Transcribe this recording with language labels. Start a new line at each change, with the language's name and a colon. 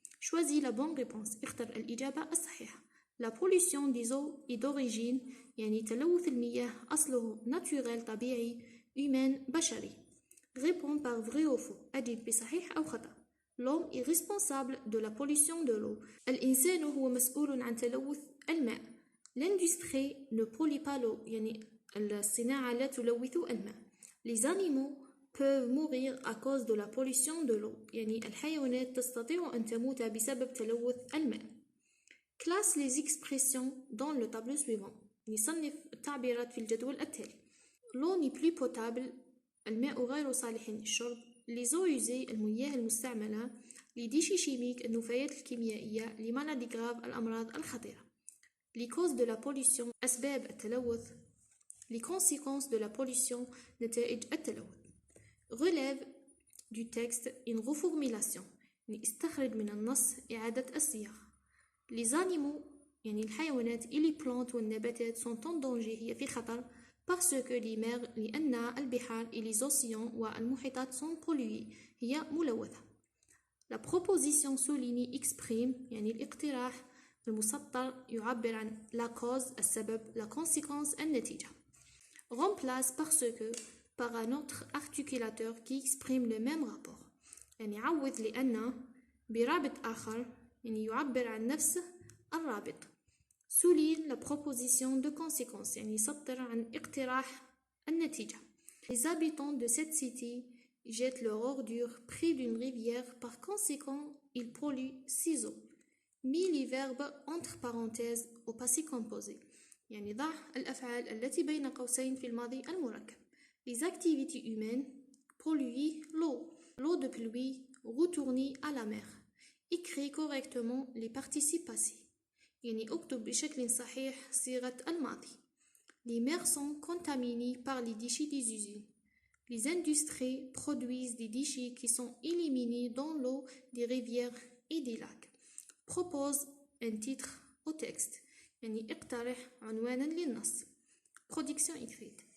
French: Choisis la bonne réponse.
Arabic: اختر الإجابة الصحيحة.
French: La pollution des eaux est d'origine
Arabic: يعني تلوث المياه أصله
French: naturel
Arabic: طبيعي
French: humain
Arabic: بشري.
French: Réponds par vrai ou faux.
Arabic: أجب بصحيح أو خطأ.
French: L'homme est responsable de la pollution de l'eau.
Arabic: الإنسان هو مسؤول عن تلوث الماء.
French: L'industrie ne pollue pas l'eau
Arabic: يعني الصناعة لا تلوث الماء.
French: Les animaux peuvent mourir à cause de la pollution de l'eau
Arabic: يعني الحيوانات تستطيع أن تموت بسبب تلوث الماء.
French: Classe les expressions dans le tableau suivant.
Arabic: نصنف التعبيرات في الجدول التالي.
French: L'eau n'est plus potable
Arabic: الماء غير صالح للشرب.
French: les eaux usées
Arabic: المياه المستعملة.
French: les déchets chimiques
Arabic: النفايات الكيميائية.
French: les maladies graves
Arabic: الأمراض الخطيرة.
French: les causes de la pollution
Arabic: أسباب التلوث.
French: les conséquences de la pollution
Arabic: نتائج التلوث.
French: relève du texte une reformulation
Arabic: يعني استخرج من النص إعادة الصياغة.
French: les animaux
Arabic: يعني الحيوانات
French: et les plantes
Arabic: والنباتات
French: sont en danger
Arabic: هي في خطر
French: parce que les mers
Arabic: لأن البحار
French: et les océans
Arabic: والمحيطات
French: sont pollués
Arabic: هي ملوثة.
French: La proposition soulignée exprime
Arabic: يعني الاقتراح المسطر يعبر عن
French: la cause
Arabic: السبب
French: la conséquence
Arabic: النتيجة.
French: Remplace parce que par un autre articulateur qui exprime le même rapport
Arabic: يعني عوض لأن برابط آخر يعني يعبر عن نفس الرابط.
French: Souligne la proposition de conséquence
Arabic: يعني يسطر عن اقتراح النتيجة.
French: Les habitants de cette cité jettent leurs ordures près d'une rivière, par conséquent ils polluent ses eaux. Mis les verbes entre parenthèses au passé composé
Arabic: يعني ضع الأفعال التي بين قوسين في الماضي المركب.
French: Les activités humaines polluent l'eau de pluie retournée à la mer. Écris correctement les participes passés
Arabic: يعني اكتب بشكل صحيح صيغة الماضي.
French: Les mers sont contaminées par les déchets des usines. Les industries produisent des déchets qui sont éliminés dans l'eau des rivières et des lacs. Propose un titre au texte
Arabic: يعني اقترح عنوانا للنص.
French: Production écrite.